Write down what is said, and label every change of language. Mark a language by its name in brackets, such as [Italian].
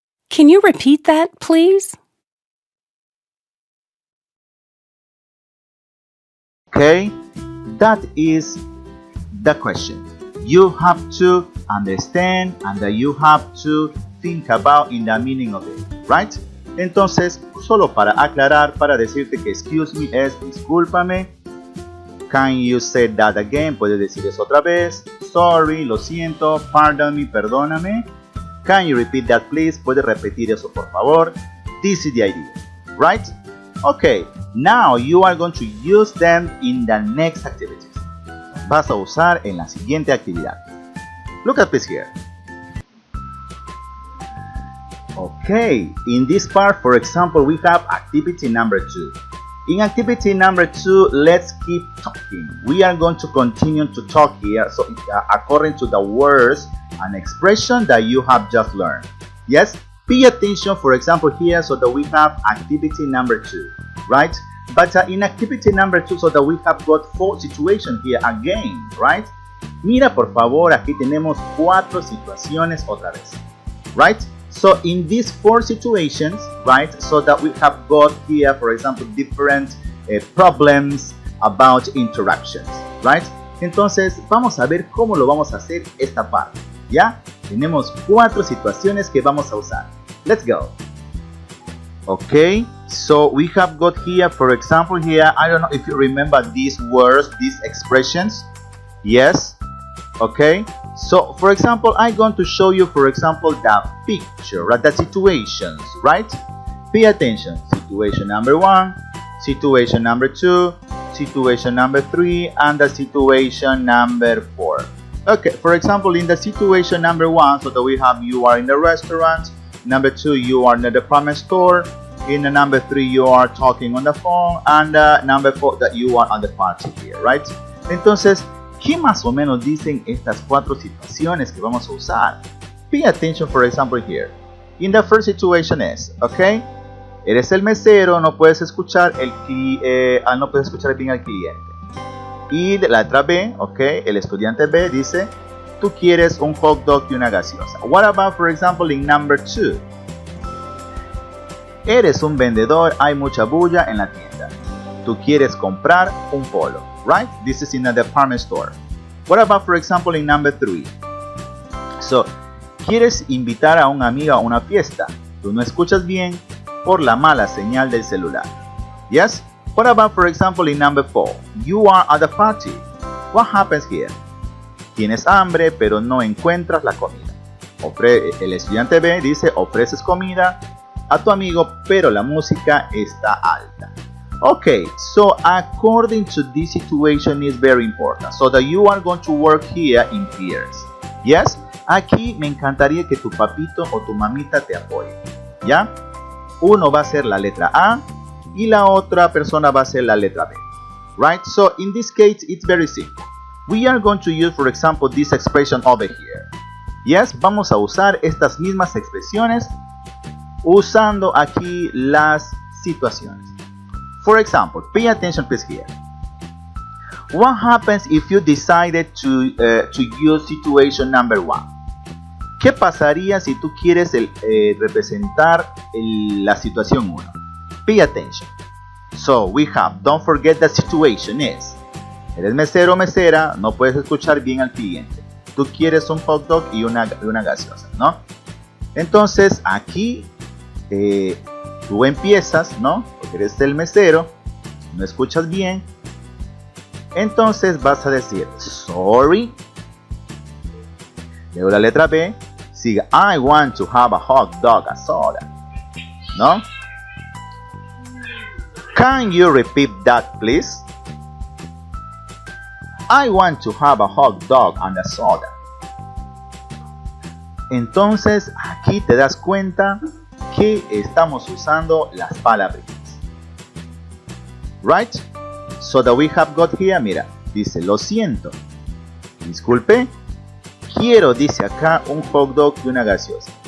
[English] Can you repeat that, please? Okay? That is the question. You have to understand and you have to think about in the meaning of it, right? [Spanish] Entonces, solo para aclarar, para decirte que excuse me es discúlpame. [English] Can you say that again? [Spanish] Puedes decir eso otra vez. [English] Sorry, [Spanish] lo siento. [English] Pardon me, perdóname. Can you repeat that please? [Spanish] Puedes repetir eso por favor. [English] This is the idea, right? Okay, now you are going to use them in the next activities. [Spanish] Vas a usar en la siguiente actividad. [English] Look at this here. Okay, in this part, for example, we have activity number 2. In activity number 2, let's keep talking. We are going to continue to talk here, so according to the words and expression that you have just learned. Yes, pay attention, for example, here, so that we have activity number 2, right? But in activity number 2, so that we have got 4 situations here again, right? [Spanish] Mira, por favor, aquí tenemos 4 situaciones otra vez, right? [English] So in these 4 situations, right, so that we have got here, for example, different problems about interactions, right? [Spanish] Entonces, vamos a ver cómo lo vamos a hacer esta parte, ¿ya? Tenemos 4 situaciones que vamos a usar. [English] Let's go. Okay, so we have got here, for example, here, I don't know if you remember these words, these expressions. Yes. Okay, so for example, I'm going to show you, for example, the picture, right? The situations, right? Pay attention. Situation number 1, situation number 2, situation number 3, and the situation number 4. Okay, for example, in the situation number 1, so that we have you are in the restaurant. Number 2, you are in the department store. In the number 3, you are talking on the phone. And number 4, that you are on the party here, right? [Spanish] Entonces, ¿qué más o menos dicen estas 4 situaciones que vamos a usar? [English] Pay attention, for example, here. In the first situation is, [Spanish] okay, eres el mesero, no puedes escuchar no puedes escuchar bien al cliente. Y de la letra B, okay, el estudiante B dice, tú quieres un hot dog y una gaseosa. [English] What about, for example, in number 2? [Spanish] Eres un vendedor, hay mucha bulla en la tienda. Tú quieres comprar un polo. [English] Right? This is in a department store. What about, for example, in number 3? [Spanish] So, quieres invitar a un amigo a una fiesta. Tú no escuchas bien por la mala señal del celular. [English] Yes? What about, for example, in number 4? You are at the party. What happens here? [Spanish] Tienes hambre, pero no encuentras la comida. El estudiante B dice, ofreces comida a tu amigo, pero la música está alta. [English] Okay, so according to this situation is very important. So that you are going to work here in pairs. Yes? [Spanish] Aquí me encantaría que tu papito o tu mamita te apoye. ¿Ya? Uno va a ser la letra A y la otra persona va a ser la letra B. Right? [English] So in this case, it's very simple. We are going to use, for example, this expression over here. Yes? [Spanish] Vamos a usar estas mismas expresiones usando aquí las situaciones. [English] For example, pay attention please here. What happens if you decided to use situation number 1? [Spanish] ¿Qué pasaría si tú quieres representar la situación 1? [English] Pay attention. So we have, don't forget the situation is. [Spanish] Eres mesero o mesera, no puedes escuchar bien al cliente. Tú quieres un hot dog y una gaseosa, ¿no? Entonces aquí tú empiezas, ¿no? Porque eres el mesero, no escuchas bien. Entonces vas a decir, sorry. Luego la letra B, sigue, [English] I want to have a hot dog and soda. [Spanish] ¿No? [English] Can you repeat that, please? I want to have a hot dog and a soda. [Spanish] Entonces aquí te das cuenta que estamos usando las palabritas. [English] Right? So that we have got here, [Spanish] mira, dice, lo siento, disculpe, quiero, dice acá, un hot dog y una gaseosa.